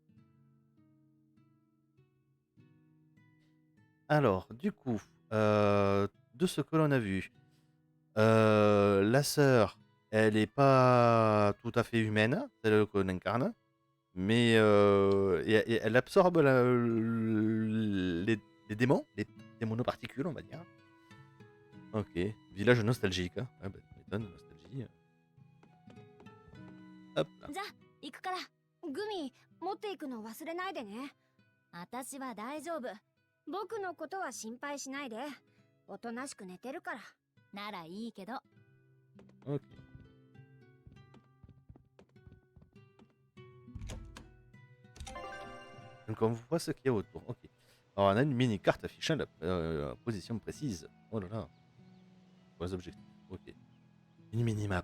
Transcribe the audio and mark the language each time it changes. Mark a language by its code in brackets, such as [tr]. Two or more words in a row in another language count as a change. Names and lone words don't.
[fr] Alors, du coup, de ce que l'on a vu, la sœur, elle est pas tout à fait humaine, celle qu'on incarne, mais et elle absorbe les démons, les démonoparticules, on va dire. Ok, village nostalgique. Hein. Ah bah, ça m'étonne, nostalgie. Hop là. [ja] じゃあ、行くから。グミ、持っていくの忘れないでね。私は大丈夫。僕のことは心配しないで。おとなしく寝てるから。ならいいけど。 [fr] Ok. Donc on voit ce qu'il y a autour. Ok. Alors on a une mini-carte affichant la position précise. Oh là là. Pour les objectifs. Ok. Une mini-map.